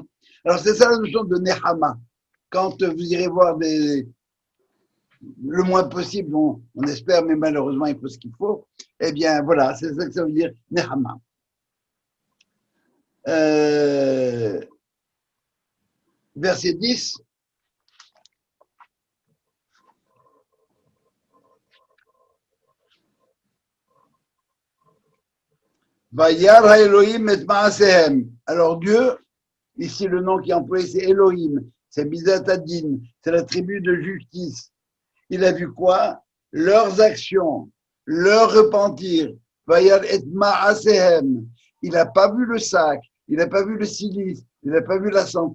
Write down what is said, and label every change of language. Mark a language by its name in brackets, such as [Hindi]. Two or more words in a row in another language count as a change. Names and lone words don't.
[French] Alors, c'est ça la notion de Nehama. Quand vous irez voir le moins possible, on espère, mais malheureusement, il faut ce qu'il faut, eh bien, voilà, c'est ça que ça veut dire Nehama. Verset 10. [Hebrew] וירא האלהים את מעשיהם. [French] Alors Dieu, ici le nom qui est employé, c'est Elohim, c'est [Hebrew] מידת הדין, [French] c'est la tribu de justice. Il a vu quoi? Leurs actions, leur repentir. [Hebrew] וירא את מעשיהם. [French] Il n'a pas vu le sac, il n'a pas vu le silice, il n'a pas vu la cendre.